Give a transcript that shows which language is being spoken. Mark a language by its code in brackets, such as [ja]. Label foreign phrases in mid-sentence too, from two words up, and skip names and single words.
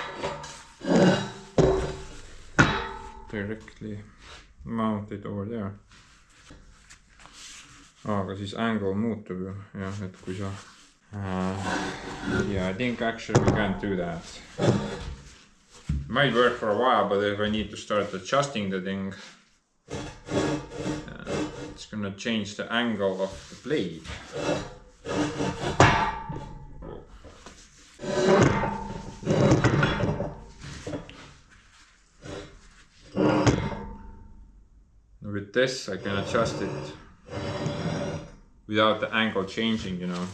[en] Directly mount it over there. [et] Aga siis angle muutub ju, jah, et kui sa [en] yeah, I think actually we can't do that. Might work for a while, but if I need to start adjusting the thing, it's gonna change the angle of the blade. With this I can adjust it without the angle changing, you know.